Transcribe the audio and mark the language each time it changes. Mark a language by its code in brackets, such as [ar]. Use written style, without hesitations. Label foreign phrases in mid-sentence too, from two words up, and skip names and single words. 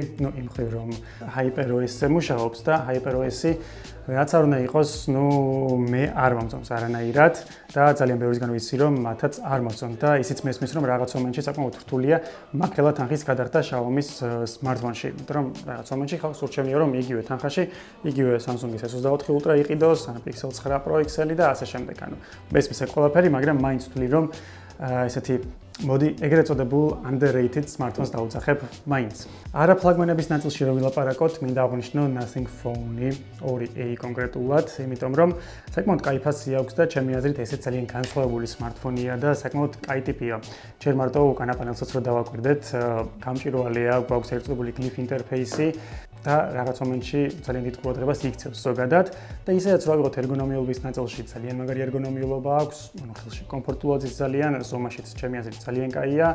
[ka] იმ მხრივ რომ HyperOS-ზე მუშაობს და HyperOS-ი რაც არ უნდა იყოს, მე არ მომწონს არანაირად და ძალიან ბევრისგან ვიცი, რომ მათაც არ მოსწონთ და ისიც მესმის, რომ რაღაც მომენტში საკმაოდ რთულია მაგხელა თანხის გადახდა Xiaomi-ის smartphone-ში, იმიტომ რომ რაღაც მომენტში ხალხს ურჩევნია, რომ იგივე თანხაში, იგივე Samsung-ის S24 Ultra იყიდოს, ან Pixel 9 Pro XL და ასე შემდეგ. მესმის ეგ ყველაფერი, მაგრამ მაინც ვთვლი, რომ ესეთი მოდი ეგრეთ წოდებულ [en] underrated smartphones [ka] დაუძახებ მაინც. არა ფლაგმანების ნაწილში რომ ვილაპარაკოთ, მინდა აღვნიშნო Nothing Phone-ი 2A კონკრეტულად, იმიტომ რომ საკმაოდ კაი ფასი აქვს და ჩემი აზრით ესეც ძალიან განსხვავებული smartphone-ია და საკმაოდ კაი ტიპია. ჯერ მარტო უკანა პანელსაც რო დავაკვირდეთ, გამჭვირვალეა, გვაქვს ერთწყებული [en] glyph interface- [ka] ი და რაღაც მომენტში ძალიან დიდ ყურადღებას იქცევს ზოგადად და ისედაც რო ავიღოთ ერგონომიულობის ნაწილში ძალიან მაგარი ერგონომიულობა აქვს, ხელში კომფორტულად ძალიან, ზომაშიც ჩემი აზრით ძალიან კაია.